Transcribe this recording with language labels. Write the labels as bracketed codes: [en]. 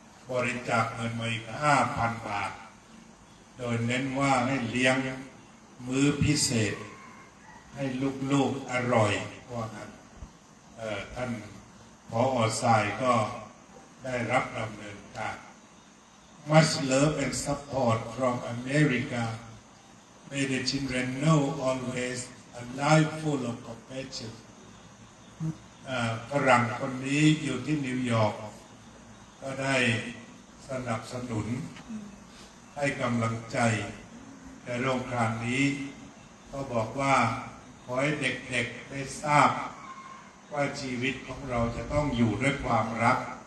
[th] บริจาคเงินมาอีก 5,000 บาทโดยเน้นว่าให้เลี้ยงมื้อพิเศษให้ลูกๆอร่อยว่างั้นท่านผอ. สายก็ได้รับดำเนินการ [en] Much love and support from America. May the children know always a life full of compassion. [th] ฝรั่งคนนี้อยู่ที่นิวยอร์กก็ได้สนับสนุนให้กำลังใจในโรงการนี้ก็บอกว่าขอให้เด็กๆได้ทราบว่าชีวิตของเราจะต้องอยู่ด้วยความรัก